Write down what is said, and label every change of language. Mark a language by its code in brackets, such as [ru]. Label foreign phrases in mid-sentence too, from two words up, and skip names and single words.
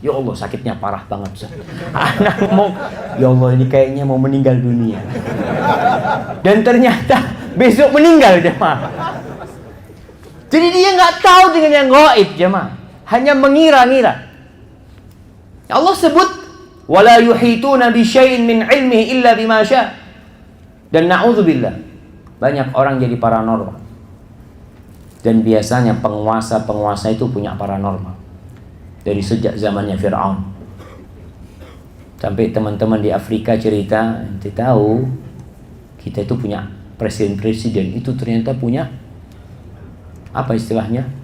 [id] Ya Allah, sakitnya parah banget Ustaz. Anak ngomong, ya Allah ini kayaknya mau meninggal dunia. Dan ternyata besok meninggal jemaah. Jadi dia gak tahu dengan yang gaib jemaah. Hanya mengira-ngira. Allah sebut [ar] ولا يحيطون بشيء من علمه إلا بما شاء. [id] Dan na'udzubillah, banyak orang jadi paranormal. Dan biasanya penguasa itu punya paranormal. Dari sejak zamannya Fir'aun. Sampai teman-teman di Afrika cerita, nanti tahu kita itu punya presiden-presiden itu ternyata punya apa istilahnya?